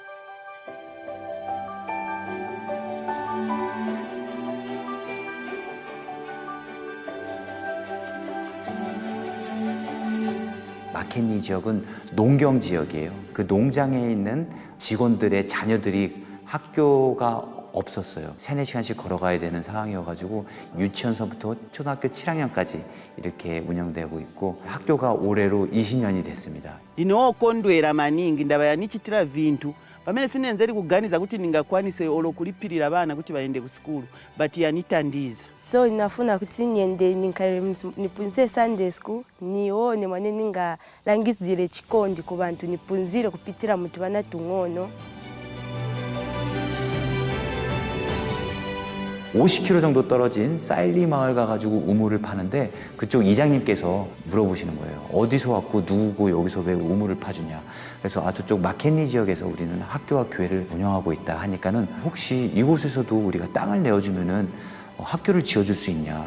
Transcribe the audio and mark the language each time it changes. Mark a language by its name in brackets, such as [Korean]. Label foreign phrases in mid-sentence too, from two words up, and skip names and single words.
[Korean] 마켓니 지역은 농경 지역이에요. 그 농장에 있는 직원들의 자녀들이 학교가 없었어요. 3-4시간씩 걸어가야 되는 상황이어가지고 유치원서부터 초등학교 7학년까지 이렇게 운영되고 있고 학교가 올해로 20년이 됐습니다. [Nyanja] ndinokondwera maningi ndabayanichitira vintu pamene sinenze kuganiza kuti ndingakwanise olokulipirira abana kuti baende ku sukulu but yanitandiza. So ninafuna kuti niende nipunze [English] Sunday school [Nyanja] nione mwane ningalangizire chikondi ku bantu nipunzire kupitira mutu bana tung'ono. [Korean] 50km 정도 떨어진 사일리 마을 가가지고 우물을 파는데 그쪽 이장님께서 물어보시는 거예요. 어디서 왔고 누구고 여기서 왜 우물을 파주냐. 그래서 저쪽 마켄니 지역에서 우리는 학교와 교회를 운영하고 있다 하니까는 혹시 이곳에서도 우리가 땅을 내어주면은 학교를 지어줄 수 있냐.